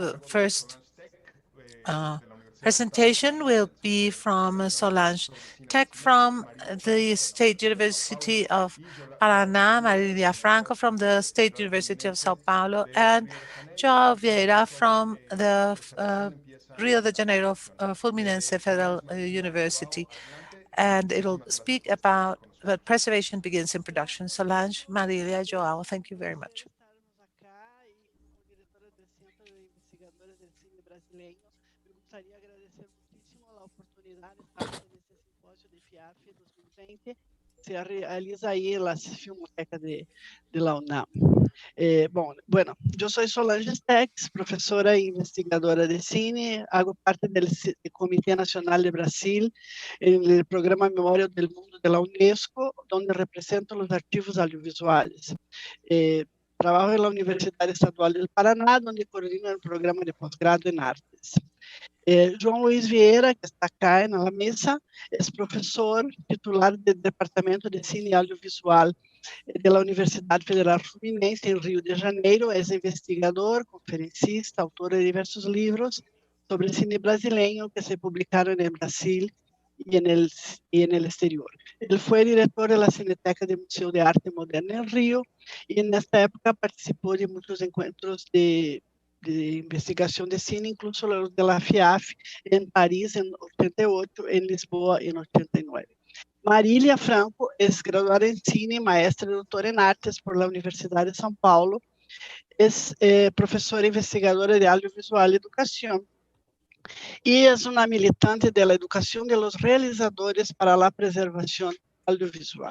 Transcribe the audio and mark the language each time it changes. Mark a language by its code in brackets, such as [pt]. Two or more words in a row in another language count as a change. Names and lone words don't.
[en] The first presentation will be from Solange Tech from the State University of Paraná, Marilia Franco from the State University of Sao Paulo, and Joao Vieira from the Rio de Janeiro Fluminense Federal University. And it'll speak about that preservation begins in production. Solange, Marilia, Joao, thank you very much. [pt] Gostaria de agradecer muitíssimo a oportunidade de estar nesse simpósio de FIAF 2020, se realiza aí [es] en la Filmoteca de la UNAM. Bueno, yo soy Solange Stex, profesora e investigadora de cine, hago parte del Comité Nacional de Brasil en el programa Memoria del Mundo de la UNESCO, donde represento los archivos audiovisuales. Trabajo en la Universidad Estadual del Paraná, donde coordino el programa de posgrado en artes. [pt] João Luiz Vieira, que está acá na mesa, é professor titular do Departamento de Cine e Audiovisual da Universidade Federal Fluminense, em Rio de Janeiro. É investigador, conferencista, autor de diversos livros sobre cine brasileiro que se publicaram no Brasil e no exterior. Ele foi diretor da Cinematheque do Museu de Arte Moderna em Rio e, nesta época, participou de muitos encontros de investigação de cine, [es] incluso los de la FIAF [pt] em Paris em 88, em Lisboa em 89. Marília Franco é graduada em cine, maestra e doutora em artes [es] por la [pt] Universidade de São Paulo, é professora investigadora de audiovisual e educação e é uma militante da educação [es] de los realizadores [pt] para a preservação audiovisual.